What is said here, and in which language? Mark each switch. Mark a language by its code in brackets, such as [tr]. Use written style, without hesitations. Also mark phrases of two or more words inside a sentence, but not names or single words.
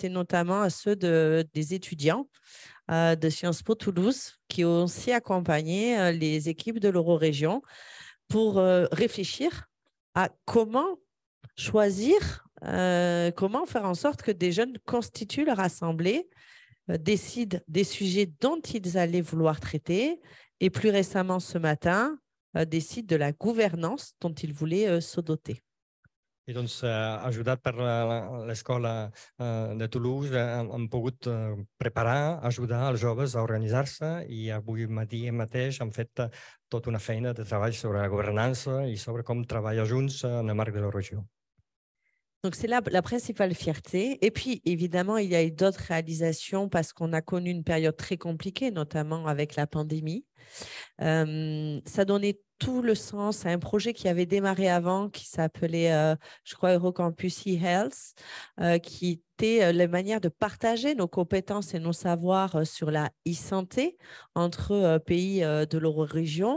[fr] été notamment à ceux des étudiants de Sciences Po Toulouse qui ont aussi accompagné les équipes de l'Eurorégion pour réfléchir à comment choisir, comment faire en sorte que des jeunes constituent leur assemblée, décident des sujets dont ils allaient vouloir traiter et plus récemment ce matin, décident de la gouvernance dont ils voulaient se doter. [ca] I doncs, ajudat per l'escola de Toulouse, hem pogut preparar, ajudar els joves a organitzar-se i avui mateix hem fet tota una feina de treball sobre la governança i sobre com treballar junts en el marc de la regió. [fr] Donc, c'est la principale fierté. Et puis, évidemment, il y a eu d'autres réalisations parce qu'on a connu une période très compliquée, notamment avec la pandémie. Ça donnait tout le sens à un projet qui avait démarré avant, qui s'appelait, je crois, Eurocampus eHealth, qui était la manière de partager nos compétences et nos savoirs sur la e-santé entre pays de l'Eurorégion.